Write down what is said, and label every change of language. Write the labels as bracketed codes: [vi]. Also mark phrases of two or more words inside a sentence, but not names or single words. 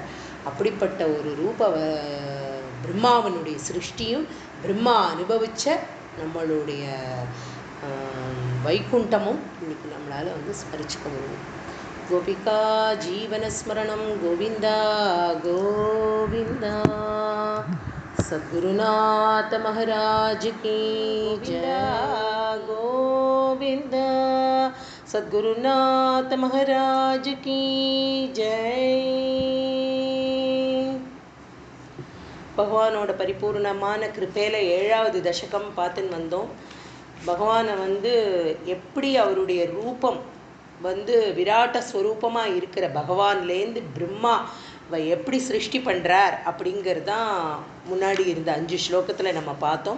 [ta] அப்படிப்பட்ட ஒரு பிரம்மாவனுடைய சிருஷ்டியும் பிரம்மா அனுபவித்த நம்மளுடைய வைகுண்டமும் இன்னைக்கு நம்மளால் வந்து ஸ்மரிச்சுக்க முடியும். கோபிகா ஜீவனஸ்மரணம் கோவிந்தா கோவிந்தா. [hi] सद्गुरुनाथ महाराज की जय गोविंदा. सद्गुरुनाथ महाराज की जय. [ta] பகவானோட பரிபூர்ணமான கிருபையில் 7வது தசகம் பார்த்துன்னு வந்தோம். பகவானை வந்து எப்படி அவருடைய ரூபம் வந்து விராட்ட ஸ்வரூபமாக இருக்கிற பகவான்லேருந்து பிரம்மா எப்படி சிருஷ்டி பண்ணுறார் அப்படிங்கிறது தான் முன்னாடி இருந்த 5 ஸ்லோகத்தில் நம்ம பார்த்தோம்.